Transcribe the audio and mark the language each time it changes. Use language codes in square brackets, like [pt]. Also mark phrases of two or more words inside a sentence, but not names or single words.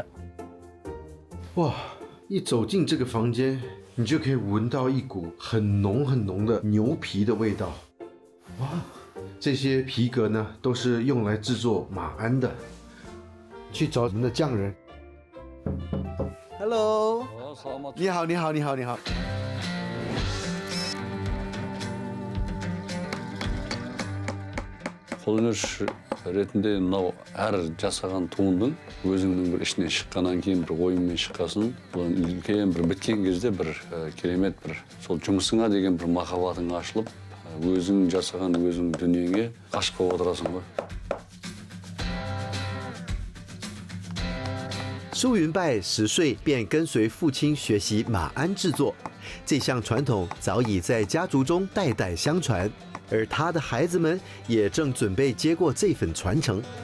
[zh] 哇，一走进这个房间，你就可以闻到一股很浓很浓的牛皮的味道。哇，这些皮革呢，都是用来制作马鞍的。去找我们的匠人。Hello， 你好，你好，你好，你好。 [kk] қолөнер ретінде мынау әр жасаған туындың өзіңнің бір ішінен шыққаннан кейін бір ойыңмен шыққасын үлкен бір біткен кезде бір керемет бір сол жұмысыңа деген бір махаббатың ашылып өзің жасаған өзің дүниеңе ғашық болып отырасың ғой。 [zh] 舒云拜10岁便跟随父亲学习马鞍制作，这项传统早已在家族中代代相传。而他的孩子们也正准备接过这份传承。